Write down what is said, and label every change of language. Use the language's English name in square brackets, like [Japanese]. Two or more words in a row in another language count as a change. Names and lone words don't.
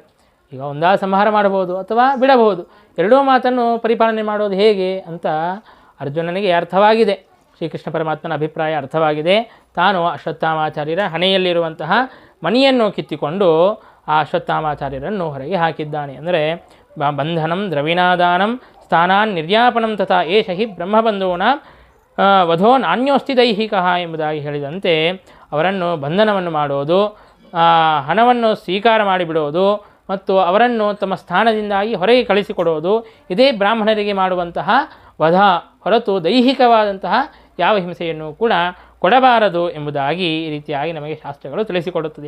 [Kannada] ಈಗ ಒಂದಾ ಸಂಹಾರ ಮಾಡಬಹುದು ಅಥವಾ ಬಿಡಬಹುದು, ಎರಡೂ ಮಾತನ್ನು ಪರಿಪಾಲನೆ ಮಾಡೋದು ಹೇಗೆ ಅಂತ ಅರ್ಜುನನಿಗೆ ಅರ್ಥವಾಗಿದೆ. ಶ್ರೀಕೃಷ್ಣ ಪರಮಾತ್ಮನ ಅಭಿಪ್ರಾಯ ಅರ್ಥವಾಗಿದೆ. ತಾನು ಅಶ್ವತ್ಥಾಮಾಚಾರ್ಯರ ಹಣೆಯಲ್ಲಿರುವಂತಹ ಮಣಿಯನ್ನು ಕಿತ್ತಿಕೊಂಡು ಆ ಅಶ್ವತ್ಥಾಮಾಚಾರ್ಯರನ್ನು ಹೊರಗೆ ಹಾಕಿದ್ದಾನೆ. ಅಂದರೆ [Sanskrit] ಬಂಧನಂ ದ್ರವಿಣಾದಾನಂ ಸ್ಥಾನಾನ್ ನಿರ್ಯಾಪನಂ ತಥಾ ಏಷ ಹಿ ಬ್ರಹ್ಮಬಂಧೂನ ವಧೋ ನಾಣ್ಯೋಸ್ತಿ ದೈಹಿಕ [Kannada] ಎಂಬುದಾಗಿ ಹೇಳಿದಂತೆ ಅವರನ್ನು ಬಂಧನವನ್ನು ಮಾಡೋದು, ಹಣವನ್ನು ಸ್ವೀಕಾರ ಮಾಡಿಬಿಡೋದು ಮತ್ತು ಅವರನ್ನು ತಮ್ಮ ಸ್ಥಾನದಿಂದಾಗಿ ಹೊರಗೆ ಕಳಿಸಿಕೊಡೋದು, ಇದೇ ಬ್ರಾಹ್ಮಣರಿಗೆ ಮಾಡುವಂತಹ ವಧ ಹೊರತು ದೈಹಿಕವಾದಂತಹ ಯಾವ ಹಿಂಸೆಯನ್ನು ಕೂಡ ಕೊಡಬಾರದು ಎಂಬುದಾಗಿ ಈ ರೀತಿಯಾಗಿ ನಮಗೆ ಶಾಸ್ತ್ರಗಳು ತಿಳಿಸಿಕೊಡುತ್ತದೆ.